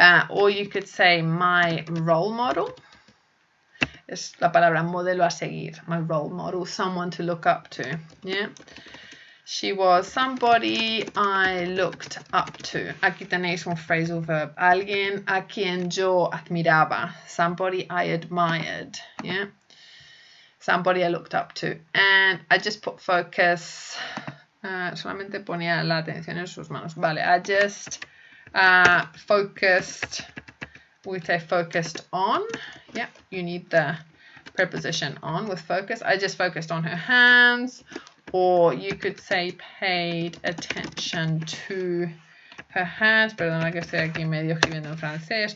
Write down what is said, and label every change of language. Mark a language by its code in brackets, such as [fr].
[en] Or you could say my role model. [es] Es la palabra modelo a seguir. [en] My role model, someone to look up to, yeah? She was somebody I looked up to. [es] Aquí tenéis un phrasal verb. Alguien a quien yo admiraba. [en] Somebody I admired. Yeah. Somebody I looked up to. And I just put focus. [es] Solamente ponía la atención en sus manos. [en] Vale. I just focused. We say focused on. Yeah. You need the preposition on with focus. I just focused on her hands. Or you could say paid attention to her hands. [es] Perdona que estoy aquí medio escribiendo en francés.